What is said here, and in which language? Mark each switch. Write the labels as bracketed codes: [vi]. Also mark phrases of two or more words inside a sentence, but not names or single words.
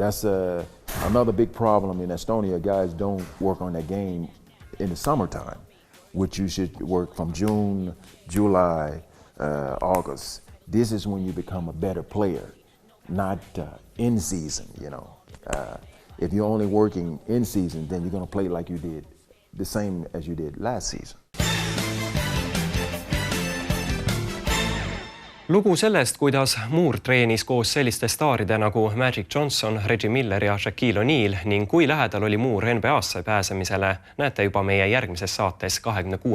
[en] That's another big problem in Estonia. Guys don't work on that game in the summertime, which you should work from June, July, August. This is when you become a better player, not in season, If you're only working in season, then you're going to play like you did, the same as you did last season. [et] Lugu sellest, kuidas Muur treenis koos selliste staaride nagu Magic Johnson, Reggie Miller ja Shaquille O'Neal ning kui lähedal oli Muur NBA-sse pääsemisele, näete juba meie järgmises saates 26.